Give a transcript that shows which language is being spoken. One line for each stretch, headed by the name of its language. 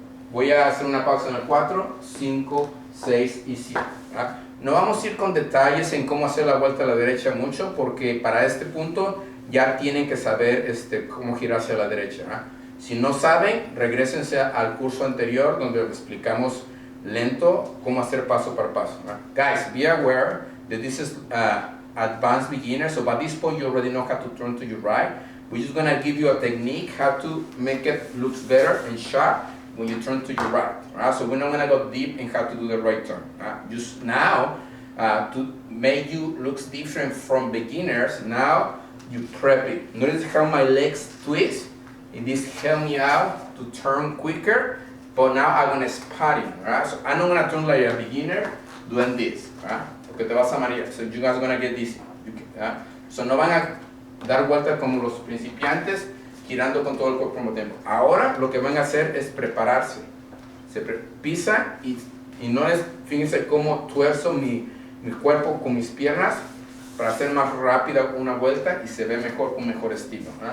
Spanish: Voy a hacer una pausa en el 4, 5, 6 y 7. ¿Verdad? No vamos a ir con detalles en cómo hacer la vuelta a la derecha mucho, porque para este punto ya tienen que saber cómo girar hacia la derecha. ¿Verdad? Si no saben, regrésense al curso anterior donde explicamos lento cómo hacer paso por paso. ¿Verdad?
English: Guys, be aware that this is advanced beginner, so by this point you already know how to turn to your right. We're just going to give you a technique how to make it look better and sharp when you turn to your right. Right? So we're not going to go deep in how to do the right turn. Just now, to make you look different from beginners, now you prep it. Notice how my legs twist, and this help me out to turn quicker, but now I'm going to spotting. Right? So I'm not going to turn like a beginner doing this. Right?
Spanish: Porque te vas a marear.
English: So you guys are going to get dizzy.
Spanish: So no van a dar vueltas como los principiantes, girando con todo el cuerpo al mismo tiempo. Ahora lo que van a hacer es prepararse. Se pisan y no es, fíjense cómo tuerzo mi cuerpo con mis piernas para hacer más rápida una vuelta y se ve mejor, con mejor estilo.